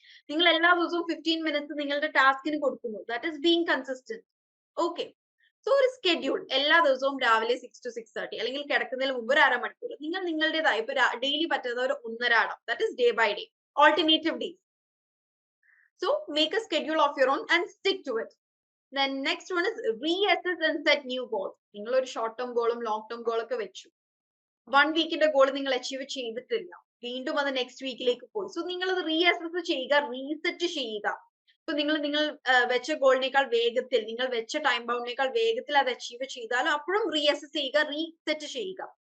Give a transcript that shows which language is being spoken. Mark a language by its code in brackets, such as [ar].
[ml] നിങ്ങൾ എല്ലാ ദിവസവും 15 മിനിറ്റ്സ് നിങ്ങളുടെ ടാസ്കിന് കൊടുക്കുന്നു. [en] That is being consistent. [ml] Okay, so ഒരു സ്കെഡ്യൂൾ എല്ലാ ദിവസവും രാവിലെ 6 to 6:30 അല്ലെങ്കിൽ കിടക്കുന്നതിന് മുമ്പ് ഒരു അരമണിക്കൂർ നിങ്ങൾ നിങ്ങളുടേതായ ഇപ്പൊ ഡെയിലി പറ്റുന്ന ഒരു 1.5 that is day by day, alternative days. [en] So make a schedule of your own and stick to it. Then next one is reassess and set new goals. [ml] നിങ്ങൾ ഒരു ഷോർട്ട് ടേം ഗോളും ലോങ് ടേം ഗോൾ ഒക്കെ വെച്ചു. 1 വീക്കിന്റെ goal നിങ്ങൾ achieve ചെയ്തിട്ടില്ല, വീണ്ടും അത് next വീക്കിലേക്ക് പോയി. സോ നിങ്ങൾ അത് റീഅസസ് ചെയ്യുക, റീസെറ്റ് ചെയ്യുക. ഇപ്പൊ നിങ്ങൾ വെച്ച ഗോളിനേക്കാൾ വേഗത്തിൽ, നിങ്ങൾ വെച്ച ടൈം ബൗണ്ടിനേക്കാൾ വേഗത്തിൽ അത് അച്ചീവ് ചെയ്താലും അപ്പോഴും റീഅസസ് ചെയ്യുക, റീസെറ്റ് ചെയ്യുക.